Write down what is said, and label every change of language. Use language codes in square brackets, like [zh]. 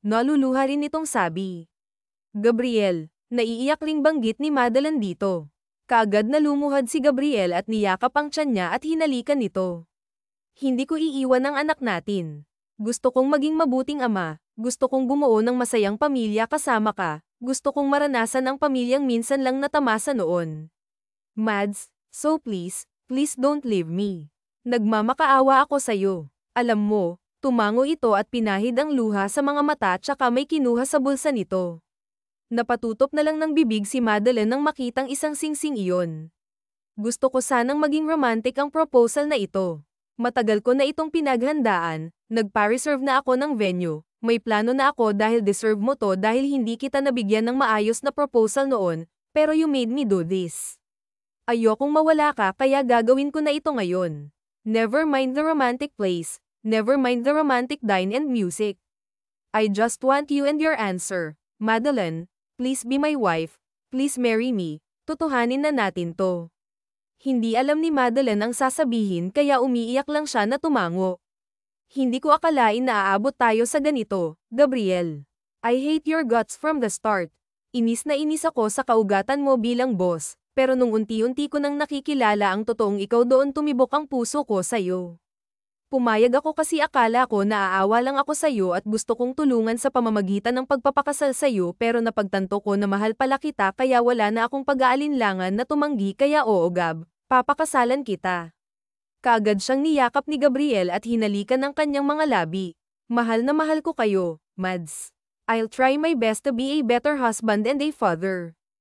[tl] Naluluha rin itong sabi. Gabriel, naiiyak ring banggit ni Madeline dito. Kaagad na lumuhad si Gabriel at niyakap ang tiyan niya at hinalikan nito. Hindi ko iiwan ang anak natin. Gusto kong maging mabuting ama, gusto kong bumuo ng masayang pamilya kasama ka. Gusto kong maranasan ang pamilyang minsan lang natamasa noon. [en] Mads, so please don't leave me. [tl] Nagmamakaawa ako sa'yo. Alam mo, tumango ito at pinahid ang luha sa mga mata tsaka may kinuha sa bulsa nito. Napatutop na lang ng bibig si Madeline nang makitang isang singsing iyon. Gusto ko sanang maging romantic ang proposal na ito. Matagal ko na itong pinaghandaan, nagpa-reserve na ako ng venue. May plano na ako dahil deserve mo to dahil hindi kita nabigyan ng maayos na proposal noon, pero [en] you made me do this. [tl] Ayokong mawala ka kaya gagawin ko na ito ngayon. [en] Never mind the romantic place, never mind the romantic dine and music. I just want you and your answer. Madeline, please be my wife, please marry me, [tl] tutuhanin na natin to. Hindi alam ni Madeline ang sasabihin kaya umiiyak lang siya na tumango. Hindi ko akalain na aabot tayo sa ganito, Gabriel. [en] I hate your guts from the start. [tl] Inis na inis ako sa kaugatan mo bilang boss, pero nung unti-unti ko nang nakikilala ang totoong ikaw doon tumibok ang puso ko sa'yo. Pumayag ako kasi akala ko na aawa lang ako sa'yo at gusto kong tulungan sa pamamagitan ng pagpapakasal sa'yo pero napagtanto ko na mahal pala kita kaya wala na akong pag-aalinlangan na tumanggi kaya oo Gab, papakasalan kita. Kaagad siyang niyakap ni Gabriel at hinalikan ng kanyang mga labi. Mahal na mahal ko kayo, Mads. [en] I'll try my best to be a better husband and a father.